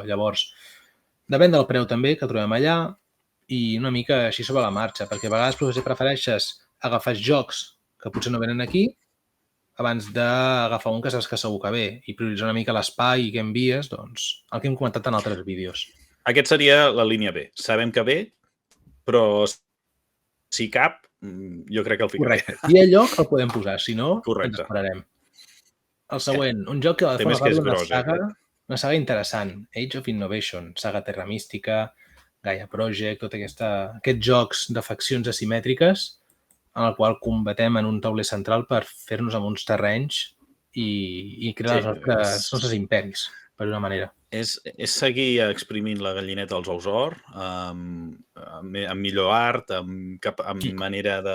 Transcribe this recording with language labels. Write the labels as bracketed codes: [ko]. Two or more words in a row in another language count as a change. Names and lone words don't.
[ca] Llavors, depèn del preu també, que trobem allà, i una mica així sobre la marxa, perquè a vegades potser prefereixes agafar jocs que potser no venen aquí, abans d'agafar un que saps que segur que ve, i prioritzar una mica l'espai que envies, doncs, el que hem comentat en altres vídeos. Aquest seria la línia B. Sabem que ve, però si cap, jo crec que el ficaré. Correcte. Si hi ha lloc, el podem posar. Si no, ens esperarem. El següent, un joc que forma part d'una saga interessant. Age of Innovation, saga Terra Mística, Gaia Project, tots aquests jocs de faccions asimètriques en el qual combatem en un tauler central per fer-nos amb uns terrenys i crear els nostres imperis, per una manera. És seguir exprimint la gallineta als ous d'or, amb millor art, amb manera de...